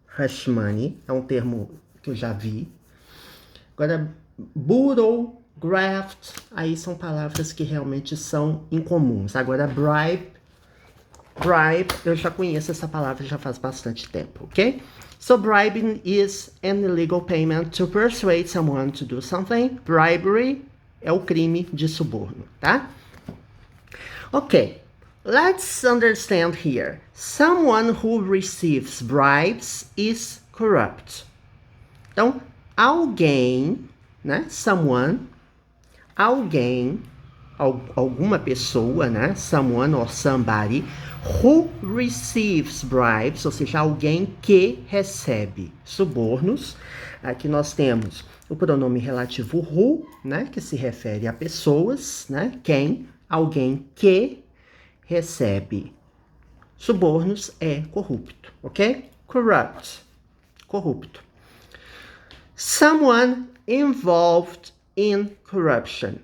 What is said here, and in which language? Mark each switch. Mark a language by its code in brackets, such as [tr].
[pt] Hush money é um termo que eu já vi. Agora, borrow, graft, aí são palavras que realmente são incomuns. Agora, bribe, eu já conheço essa palavra já faz bastante tempo, ok? [en] So, bribing is an illegal payment to persuade someone to do something. [pt] Bribery é o crime de suborno, tá? [en] Ok, let's understand here. Someone who receives bribes is corrupt. [pt] Então, alguém, né? Someone, alguém, alguma pessoa, né? [en] Someone or somebody who receives bribes, [pt] ou seja, alguém que recebe subornos. Aqui nós temos o pronome relativo who, né? Que se refere a pessoas, né? Quem, alguém que recebe subornos é corrupto, ok? Corrupt, corrupto. [en] Someone involved in corruption.